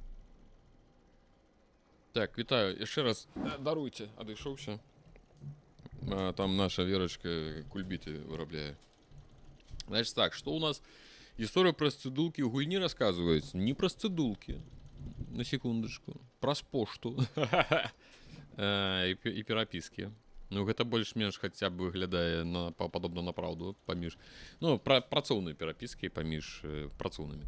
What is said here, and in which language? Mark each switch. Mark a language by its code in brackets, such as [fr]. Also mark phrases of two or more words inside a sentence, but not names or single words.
[be] Так, вітаю. Яшчэ раз даруйце, адышоўся. А там наша Верочка кульбіты вырабляе. [ru] Значит так, что у нас? История про [be] сцэдулкі ў гульні [ru] рассказывается. Не про сцэдулкі. На секундочку. Про пошту. [be] И перапіскі. Ну, гэта больш-менш хаця б выглядае падобна на праўду паміж... Ну, працоўныя перапіскі паміж працоўнымі.